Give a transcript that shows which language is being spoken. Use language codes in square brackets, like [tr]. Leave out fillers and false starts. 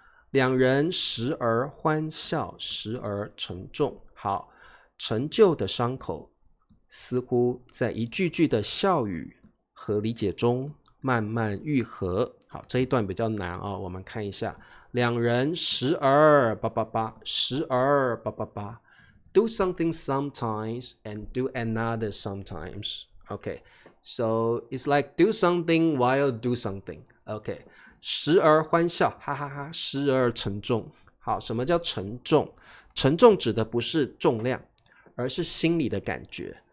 [zh] 两人时而欢笑，时而沉重。好，陈旧的伤口似乎在一句句的笑语和理解中慢慢愈合。好，这一段比较难哦，我们看一下。两人时而叭叭叭，时而叭叭叭。 [en] Do something sometimes and do another sometimes. Okay, so it's like do something while do something. [zh] Okay, 时而欢笑，哈哈哈，时而沉重。好，什么叫沉重？沉重指的不是重量，而是心理的感觉。